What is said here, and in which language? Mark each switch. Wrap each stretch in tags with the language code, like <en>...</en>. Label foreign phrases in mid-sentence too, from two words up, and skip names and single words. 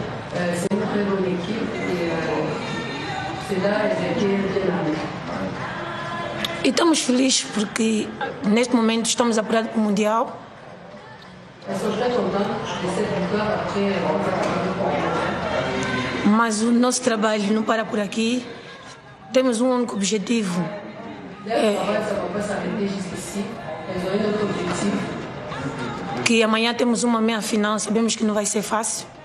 <fr>C'est une très bonne équipe et c'est là que</fr> <pt>E estamos felizes porque neste momento estamos apurados para o Mundial. Mas o nosso trabalho não para por aqui. Temos um único objetivo. Que amanhã temos uma meia final, sabemos que não vai ser fácil.</pt>